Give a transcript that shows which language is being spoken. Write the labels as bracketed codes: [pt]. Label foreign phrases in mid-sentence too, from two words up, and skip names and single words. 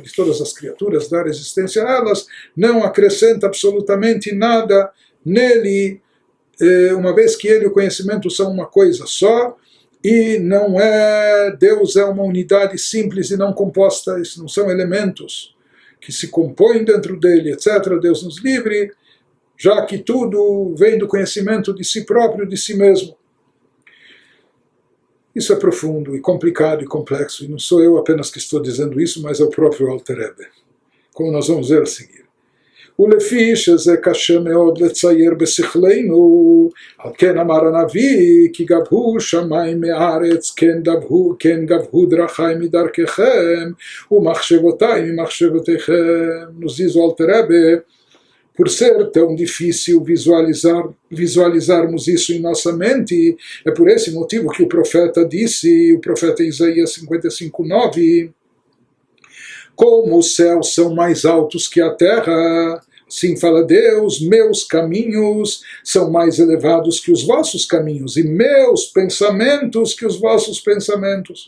[pt] de todas as criaturas, dar existência a elas, não acrescenta absolutamente nada nele, uma vez que ele e o conhecimento são uma coisa só, e não é, Deus é uma unidade simples e não composta, isso não são elementos que se compõem dentro dele, etc., Deus nos livre, já que tudo vem do conhecimento de si próprio, de si mesmo. Isso é profundo e complicado e complexo, e não sou eu apenas que estou dizendo isso, mas é o próprio Alter Rebbe, como nós vamos ver a seguir. [he] ולפי שזה קשה מאוד לצייר בשכלנו, על כן אמר הנביא, כי גבהו שמיים מארץ, כן גבהו דרכי מדרככם, ומחשבותיי ממחשבותיכם. [pt] Nos diz o Alter Rebbe, por ser tão difícil visualizarmos isso em nossa mente, é por esse motivo que o profeta disse, o profeta Isaías 55:9, como os céus são mais altos que a terra, assim fala Deus, meus caminhos são mais elevados que os vossos caminhos, e meus pensamentos que os vossos pensamentos.